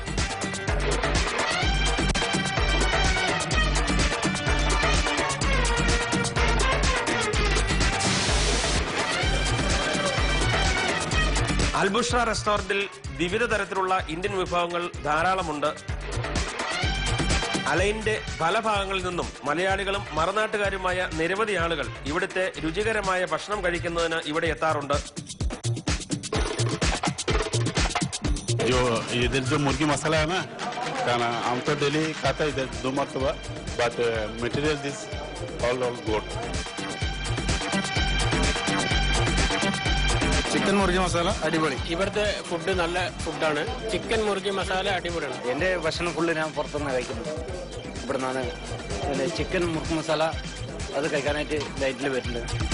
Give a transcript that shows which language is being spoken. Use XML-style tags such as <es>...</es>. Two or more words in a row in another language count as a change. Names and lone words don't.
<ml>അൽബുർഷ റെസ്റ്റോറന്റിൽ വിവിധ തരത്തിലുള്ള ഇന്ത്യൻ വിഭവങ്ങൾ ധാരാളമുണ്ട്. അലൈന്റെ പല ഭാഗങ്ങളിൽ നിന്നും മലയാളികളും മറുനാട്ടുകാരുമായ നിരവധി ആളുകൾ ഇവിടുത്തെ രുചികരമായ ഭക്ഷണം കഴിക്കുന്നതിന് ഇവിടെ എത്താറുണ്ട്.</ml> <hi>इधर जो मुर्गी मसाला है ना खाना हम तो डेली खाता इधर 2 मरतबा</hi> <en>but material this all good.</en> <ml>ചിക്കൻ മുറുക്കി മസാല അടിപൊളി. ഇവിടുത്തെ ഫുഡ് നല്ല ഫുഡാണ്. ചിക്കൻ മുറുക്കി മസാല അടിപൊളിയാണ്. എൻ്റെ ഭക്ഷണം ഫുള്ള് ഞാൻ പുറത്തുനിന്ന് കഴിക്കുന്നത്. ഇവിടെ നിന്നാണ് ചിക്കൻ മുറുക്ക് മസാല അത് കഴിക്കാനായിട്ട് ഡയറ്റിൽ വരുന്നത്.</ml>